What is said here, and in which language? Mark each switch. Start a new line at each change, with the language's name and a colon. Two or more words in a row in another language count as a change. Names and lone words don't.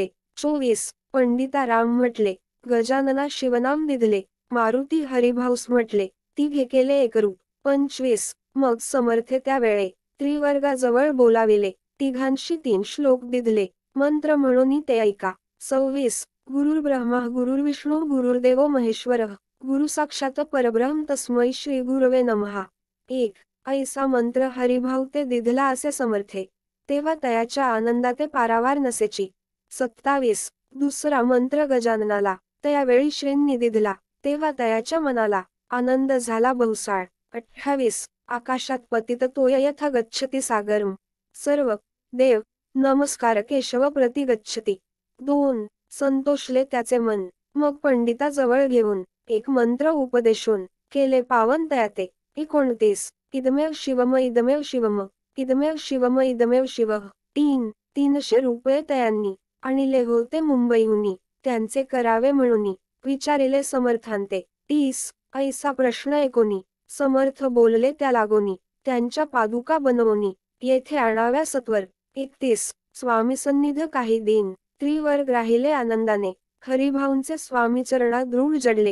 Marathi: 24 पंडिता राम म्हटले गजानना शिवनाम दिधले मारुती हरिभाऊस म्हटले तिघे केले एकरूप। 25 मग समर्थे त्या वेळे त्रिवर्गाजवळ बोलाविले तिघांशी 3 श्लोक दिधले मंत्र म्हणून ते ऐका।
Sanskrit: 26 गुरुर्ब्रह्मा गुरुर्विष्णू गुरुर्देवो महेश्वरः गुरु साक्षात परब्रह्म तस्मै श्री गुरवे नमः।
Marathi: 1 ऐसा मंत्र हरिभाऊ ते दिधला असे समर्थे तेव्हा तयाच्या आनंदाते पारावार नसेची। 27 दुसरा मंत्र गजाननाला त्यावेळी श्रींनी दिधला तेव्हा तयाच्या मनाला आनंद झाला बहुसाळ।
Sanskrit: 28 आकाशात पतित तोय यथा गच्छति सागरम सर्व देव नमस्कार केशव प्रति गच्छति।
Marathi: 2 संतोषले त्याचे मन मग पंडिताजवळ घेऊन एक मंत्र उपदेशून केले पावन तयाते।
Sanskrit: 29 इदमेव शिवम इदमेव शिवम इदमेव शिवम इदमेव शिवः।
Marathi: 300 रुपये तयांनी आणिले होते मुंबईहुनी त्यांचे करावे म्हणून विचारिले समर्थांते। 30 ऐसा प्रश्न ऐकोनी समर्थ बोलले त्या लागोनी त्यांच्या पादुका बनवोनी येथे आणाव्या सत्वर। 31 स्वामी सन्निध काही दिन त्रिवर्ग राहिले आनंदाने हरिभाऊंचे स्वामी चरणात दृढ जडले।